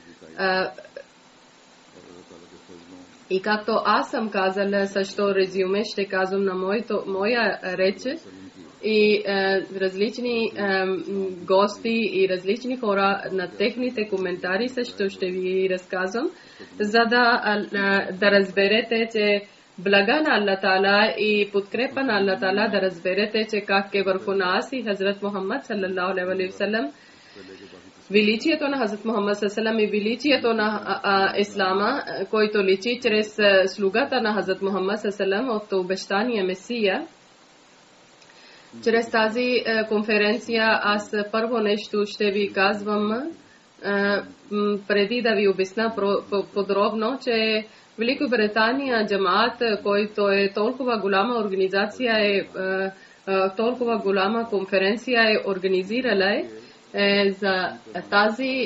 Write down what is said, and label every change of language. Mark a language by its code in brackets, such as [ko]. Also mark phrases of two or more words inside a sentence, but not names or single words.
[bg] И както аз съм казала, също резюме ще казвам на моя реч и различни гости и различни хора на техните коментари също ще ви разказвам, за да разберете, че блага на [ar] الله تعالى [bg] и подкрепа на [ar] الله تعالى [bg] да разберете, че как е върху нас и Хазрат Мухаммад [ar] صلى الله عليه وسلم. [bg] Величието на Хазрат Мухаммад [ar] صلى الله عليه وسلم [bg] и величието на Ислама, който личи чрез слугата на Хазрат Мухаммад [ar] صلى الله عليه وسلم [bg] от обещания Месия. Чрез тази конференция аз първо нещо ще ви казвам, преди да ви обясня подробно, че Великобритания джамаат, който е толкова голяма организация, толкова голяма конференция е организирала за тази.